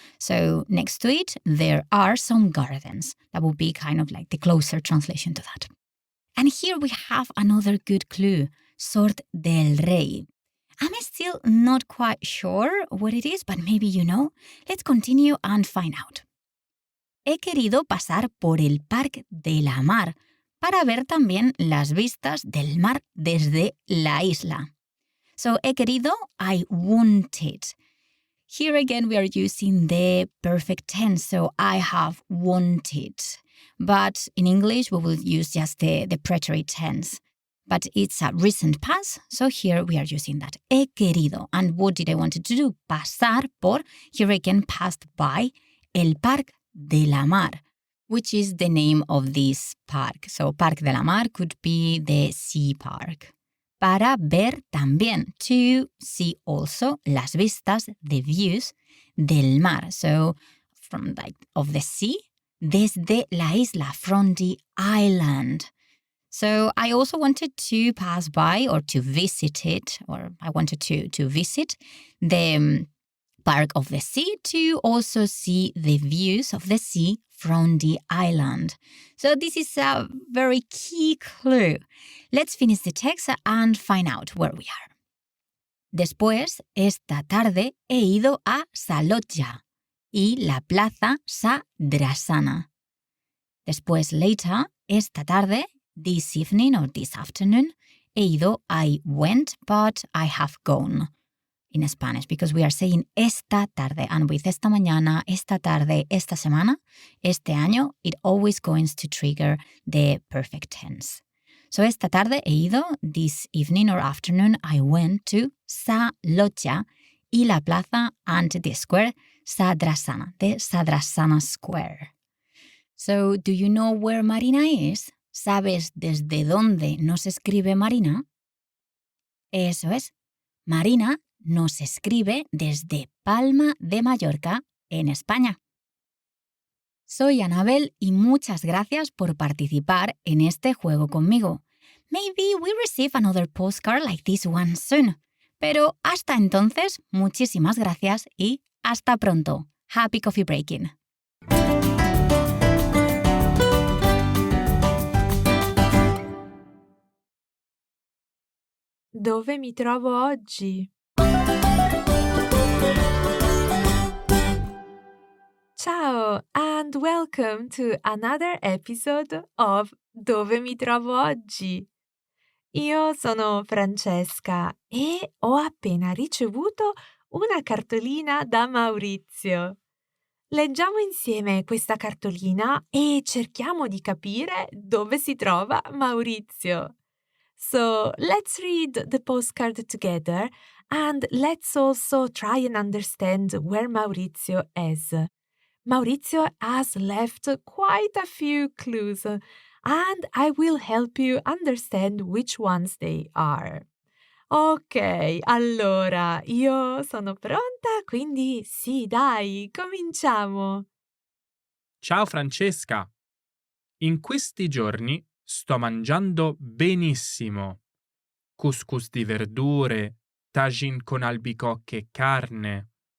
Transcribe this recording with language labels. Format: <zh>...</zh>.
<en>So next to it, there are some gardens. That would be kind of like the closer translation to that. And here we have another good clue, Sort del Rey. I'm still not quite sure what it is, but maybe you know. Let's continue and find out.</en> <es>He querido pasar por el Parque de la Mar para ver también las vistas del mar desde la isla.</es> <en>So,</en> <es>he querido,</es> <en>I wanted. Here again, we are using the perfect tense, so I have wanted. But in English, we will use just the preterite tense. But it's a recent past, so here we are using that.</en> <es>He querido.</es> <en>And what did I want to do?</en> <es>Pasar por,</es> <en>here again, passed by, el Parque de la Mar, which is the name of this park. So Parque de la Mar could be the sea park.</en> <es>Para ver también,</es> <en>to see also</en> <es>las vistas,</es> <en>the views</en> <es>del mar.</es> <en>So from of the sea,</en> <es>desde la isla,</es> <en>from the island. So I also wanted to pass by or to visit it, or I wanted to visit the Park of the Sea to also see the views of the sea from the island. So this is a very key clue. Let's finish the text and find out where we are.</en> <es>Después, esta tarde he ido a Salotja y la plaza Sadrasana. Después,</es> <en>later,</en> <es>esta tarde,</es> <en>this evening or this afternoon,</en> <es>he ido,</es> <en>I went, but I have gone. In Spanish, because we are saying</en> <es>esta tarde,</es> <en>and with</en> <es>esta mañana, esta tarde, esta semana, este año,</es> <en>it always goes to trigger the perfect tense. So</en> <es>esta tarde he ido,</es> <en>this evening or afternoon, I went to Salotja</en> <es>y la plaza</es> <en>and the square Sadrasana, the Sadrasana Square. So do you know where Marina is?</en> <es>¿Sabes desde dónde nos escribe Marina? Eso es. Marina nos escribe desde Palma de Mallorca, en España. Soy Anabel y muchas gracias por participar en este juego conmigo.</es> <en>Maybe we receive another postcard like this one soon.</en> <es>Pero hasta entonces, muchísimas gracias y hasta pronto.</es> <en>Happy coffee breaking.</en> <it>Dove mi trovo oggi?</it> <en>Ciao and welcome to another episode of Dove mi trovo oggi.</en> <it>Io sono Francesca e ho appena ricevuto una cartolina da Maurizio. Leggiamo insieme questa cartolina e cerchiamo di capire dove si trova Maurizio.</it> <en>So let's read the postcard together and let's also try and understand where Maurizio is. Maurizio has left quite a few clues and I will help you understand which ones they are.</en> <it>Ok, allora, io sono pronta, quindi sì, dai, cominciamo. Ciao Francesca! In questi giorni sto mangiando benissimo. Couscous di verdure, tagine con albicocche e carne.</it>